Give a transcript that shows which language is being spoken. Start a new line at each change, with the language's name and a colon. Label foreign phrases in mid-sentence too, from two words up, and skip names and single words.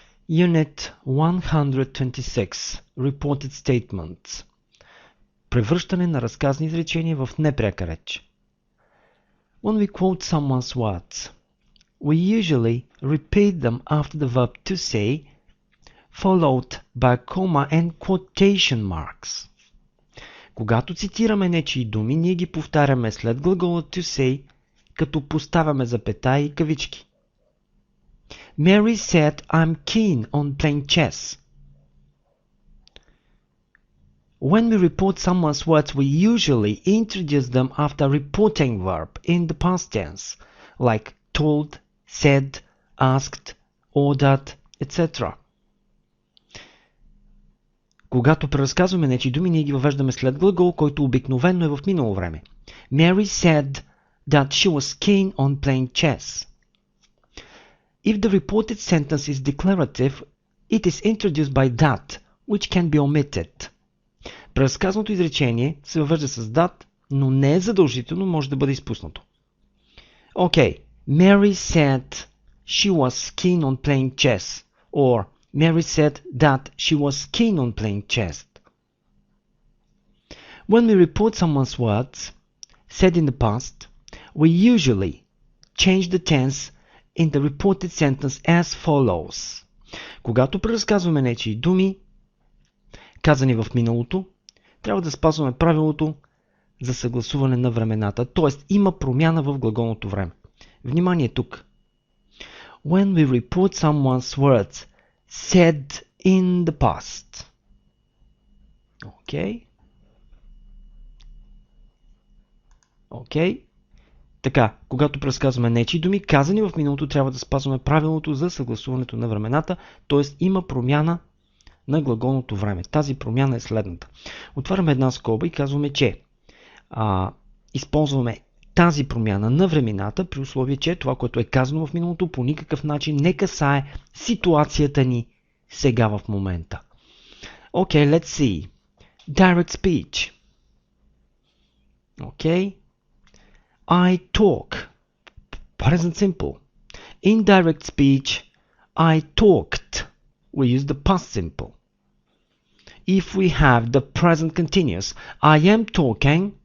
English: Unit 126. Reported statements.
Bulgarian: Превръщане на разказни изречения в непряка реч.
English: When we quote someone's words, we usually repeat them after the verb to say, followed by a comma and quotation marks.
Bulgarian: Когато цитираме нечии думи, ние ги повтаряме след глагола
English: to say,
Bulgarian: като поставяме запетаи и кавички.
English: Mary said, I'm keen on playing chess. When we report someone's words, we usually introduce them after reporting verb in the past tense, like told, said, asked, ordered, etc.
Bulgarian: Когато преразказваме нечии думи, ние ги въвеждаме след глагол, който обикновено е в минало време.
English: Mary said that she was keen on playing chess. If the reported sentence is declarative, it is introduced by that, which can be omitted.
Bulgarian: Преразказаното изречение се въвежда с that, но не е задължително, може да бъде изпуснато.
English: Okay, Mary said she was keen on playing chess, or Mary said that she was keen on playing chess. When we report someone's words said in the past, we usually change the tense in the reported sentence as follows.
Bulgarian: Когато преразказваме нечии думи, казани в миналото, трябва да спазваме правилото за съгласуване на времената, т.е. има промяна в глаголното време. Внимание тук.
English: When we report someone's words said in the past. Okay.
Bulgarian: Така, когато преразказваме нечии думи, казани в миналото, трябва да спазваме правилото за съгласуването на времената, т.е. има промяна на глаголното време. Тази промяна е следната. Отваряме една скоба и казваме, че използваме тази промяна на времената при условие, че това, което е казано в миналото, по никакъв начин не касае ситуацията ни сега в момента.
English: Okay, let's see. Direct speech. Okay. I talk. Present simple. Indirect speech. I talked. We use the past simple. If we have the present continuous, I am talking.